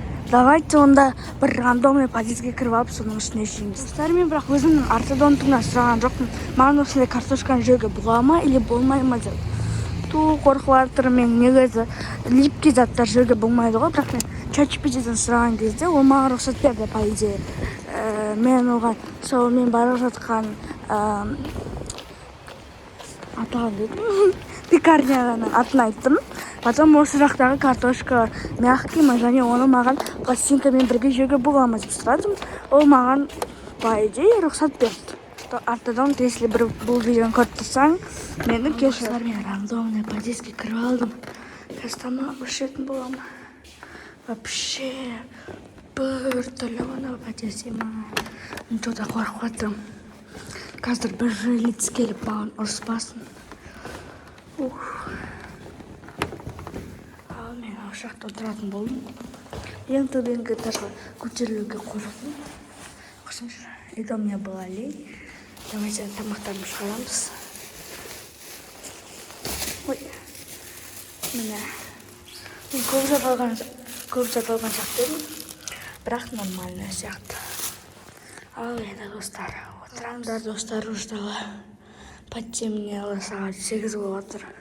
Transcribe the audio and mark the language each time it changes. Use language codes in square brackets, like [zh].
[kk] Давайте онда бір рандомный подъездге кіріп алып, соның үстіне жейміз. Достар, мен бірақ өзімнің ортодонтымнан сұраған жоқпын. Маған осындай картошканы жеуге бола ма или болмай ма деп. Қорқып жатырмын, мен негізі липкий заттар жеуге болмайды ғой, бірақ мен чат-GPT-ден сұраған кезде ол маған рұқсат берді, [ru] по идее. [kk] Мен оған сол мен бара жатқан атаған дедім. Пекарняның атын айттым. Потом осы жақтағы картошка бар, мягкий ма, және оны маған пластинкамен бірге жеуге бола ма деп сұрадым. Ол маған [ru] по идее [kk] рұқсат берді. Артадан если бір бұл видеоны көріп тұрсаң, мені кешір. Мен рандомный подъездге кіріп алдым. Қазір ұшетін боламын. Вообще бір түрлі ғана подъезд ема. Что-то қорқып отырмын. Қазір бір жилец келіп маған ұрыспасын. Ал мен осы жақта отыратын болдым. Ең төбеңгі этажға көтерілуге қорықтым. Қосыңызшы, [ru] это у меня была лень. [kk] Давайте тамақтарымызды шығарамыз. Ой, міне. Мен көп жаталған сияқты едім, бірақ нормально сияқты. Ал енді достар, отыраңдар достар ұждала. [ru] Потемнело, [kk] сағат 8 болып отыр.